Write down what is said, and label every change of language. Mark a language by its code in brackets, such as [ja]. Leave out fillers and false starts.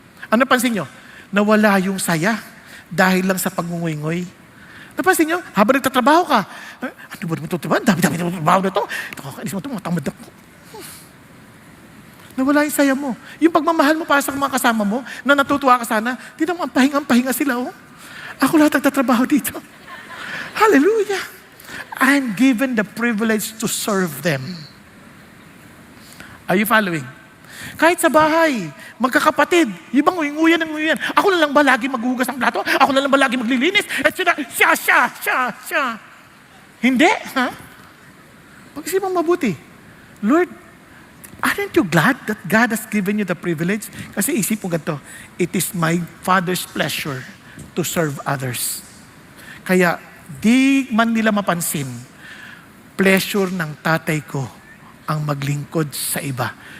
[tl] Ano pansin nyo? Nawala yung saya dahil lang sa pagngungoy-ngoy. Napansin nyo? Habang nagtatrabaho ka, ano ba naman ito? Dami-dami na trabaho na ito. Nakakainis mo ito, mga tamad ako. Nawala yung saya mo. Yung pagmamahal mo para sa mga kasama mo, na natutuwa ka sana, di naman ang pahinga sila, oh. Ako lahat nagtatrabaho dito. Hallelujah. [en] I'm given the privilege to serve them. Are you following? [tl] Kahit sa bahay, magkakapatid, yung bang nguyan ng nguyan. Ako na lang ba lagi maghuhugas ng plato? Ako na lang ba lagi maglilinis? At siya. Hindi, ha? Pag-isipang mabuti. [en] Lord, aren't you glad that God has given you the privilege? [tl] Kasi isip mo ganito, [en] it is my Father's pleasure to serve others. [tl] Kaya, di man nila mapansin, pleasure ng tatay ko ang maglingkod sa iba.